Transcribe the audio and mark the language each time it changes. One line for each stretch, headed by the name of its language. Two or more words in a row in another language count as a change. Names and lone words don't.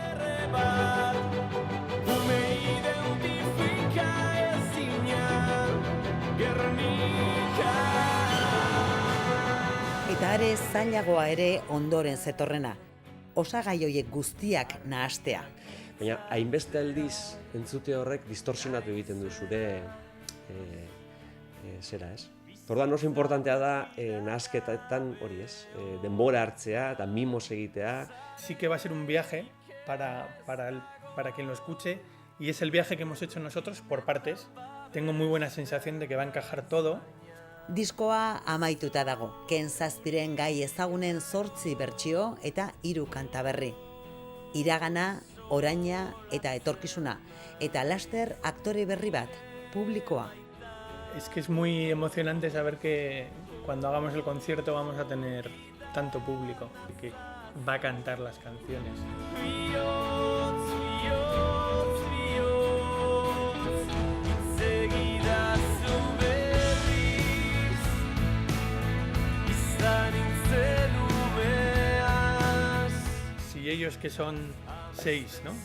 Basque: Eta are zailagoa ere ondoren zetorrena, osagai horiek guztiak nahastea. Baina hainbeste aldiz entzute horrek distorsionatu egiten du zure zera, ez? Orduan oso importantea da nahasketetan hori, ez? Denbora hartzea eta mimos egitea.
Spanish: Sí que va a ser un viaje para quien lo escuche y es el viaje que hemos hecho nosotros por partes. Tengo muy buena sensación de que va a encajar todo.
Basque: Diskoa amaituta dago, Ken Zazpiren gai ezagunen 8 bertsio eta 3 kanta berri. Iragana, oraina eta etorkizuna, eta laster aktore berri bat, publikoa.
Spanish: Es que es muy emocionante saber que cuando hagamos el concierto vamos a tener tanto público que va a cantar las canciones. Si ellos, que son 6, ¿no?